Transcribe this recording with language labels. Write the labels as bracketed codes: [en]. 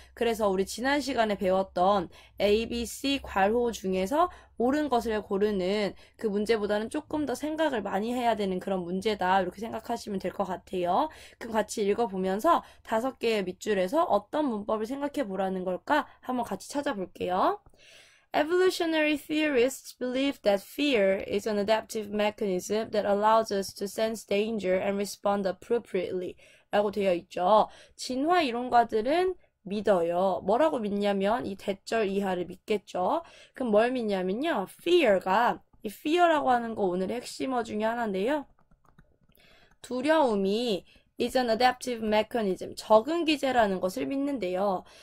[ko] 그래서 우리 지난 시간에 배웠던 A, B, C 괄호 중에서 옳은 것을 고르는 그 문제보다는 조금 더 생각을 많이 해야 되는 그런 문제다. 이렇게 생각하시면 될 것 같아요. 그럼 같이 읽어보면서 5개의 밑줄에서 어떤 문법을 생각해 보라는 걸까? 한번 같이 찾아볼게요. [en] Evolutionary theorists believe that fear is an adaptive mechanism that allows us to sense danger and respond appropriately [ko] 라고 되어 있죠. 진화 이론가들은 믿어요. 뭐라고 믿냐면 이 대절 이하를 믿겠죠. 그럼 뭘 믿냐면요. fear가 이 fear라고 하는 거 오늘의 핵심어 중에 하나인데요. 두려움이 [en] is an adaptive mechanism, [ko] 적응 기제라는 것을 믿는데요.